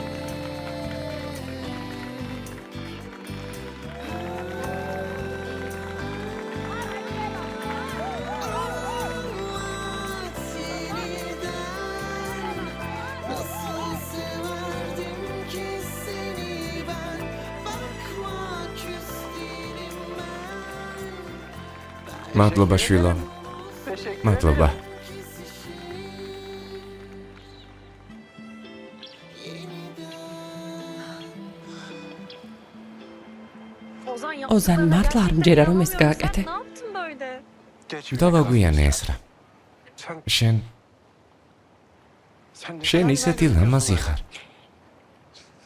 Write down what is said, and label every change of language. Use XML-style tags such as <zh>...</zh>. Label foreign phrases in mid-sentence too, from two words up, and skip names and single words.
<tr>Nasıl severdim ki seni ben. Bakma küstüm ben.</tr> <ka>მადლობა შვილო. მადლობა. ოზან მართლა არ მჯერა რომ ეს გააკეთე. დავაგვიანე ეს რა. შენ ისეთი ლამაზი ხარ.</ka>